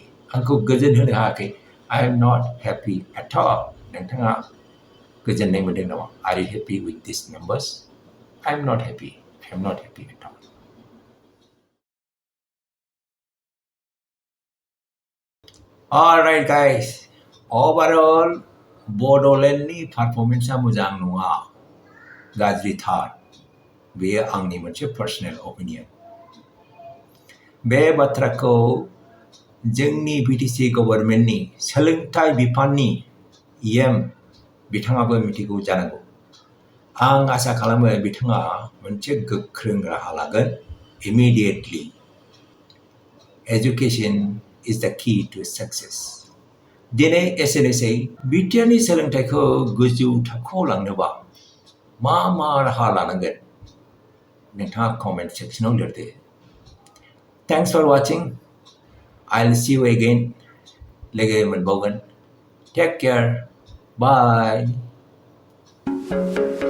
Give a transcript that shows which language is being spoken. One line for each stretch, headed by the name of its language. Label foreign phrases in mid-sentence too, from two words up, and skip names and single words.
Bodo: आंखौ गोजोन होनो हायाखै.
English: I am not happy at all.
Bodo: नोंथाङा गोजोननाय मोनदों नामा?
English: Are you happy with these numbers? I am not happy. I am not happy at all. Alright guys, overall
Bodo: बड'लेण्डनि पारफरमेन्सआ मोजां नङा, गाज्रिथार. बेयो आंनि मोनसे
English: personal opinion.
Bodo: बे बाथ्राखौ जोंनि बिटिसि गभर्नमेन्टनि सोलोंथाइ बिफाननि EM बिथाङाबो मिथिगौ जानांगौ. आं आसा खालामो बिथाङा मोनसे गोख्रों राहा लागोन.
English: Immediately. Education is the key to success.
Bodo: दिनै एसेनोसै. बिटिआरनि सोलोंथाइखौ गोजौ थाखोआव लांनोबा मा राहा लानांगोन? नोंथाङा कमेन्ट सेक्सनाव लिरदो.
English: Thanks for watching. I'll see you again.
Bodo: लोगो मोनबावगोन.
English: Take care. Bye.